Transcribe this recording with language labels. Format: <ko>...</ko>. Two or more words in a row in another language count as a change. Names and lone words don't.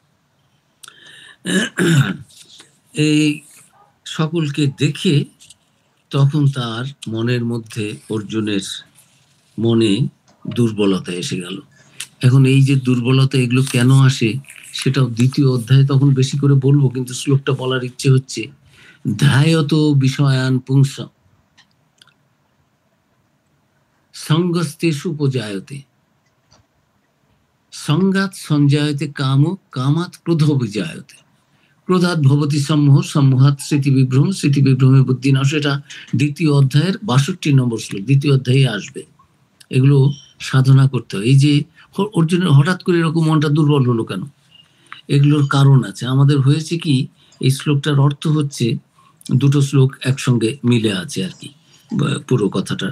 <bn>এই সকলকে দেখে তখন তার মনের মধ্যে, অর্জুনের মনে দুর্বলতা এসে গেল। এখন এই যে দুর্বলতা, এগুলো কেন আসে সেটাও 2য় অধ্যায়ে তখন বেশি করে বলবো, কিন্তু শ্লোকটা বলার ইচ্ছে হচ্ছে,</bn> <sa>ধ্যায়ত বিষয়ান পুংস সঙ্গস্তেষু উপজায়তে, সঙ্গাত সঞ্জায়তে কাম, কামাত ক্রোধ বিজায়তে, ক্রোধাৎ ভবতি সম্মোহ, সম্মোহাৎ স্মৃতিবিভ্রম, স্মৃতিবিভ্রমে বুদ্ধিনাশ।</sa> <bn>এটা 2য় অধ্যায়ের 62 নম্বর শ্লোক, 2য় অধ্যায়ে আসবে। এগুলো সাধনা করতে হয়। এই যে অর্জুনের হঠাৎ করে এরকম মনটা দুর্বল হলো কেন, এগুলোর কারণ আছে। আমাদের হয়েছে কি, এই শ্লোকটার অর্থ হচ্ছে, 2টো শ্লোক একসঙ্গে মিলে আছে আর কি পুরো কথাটার।</bn>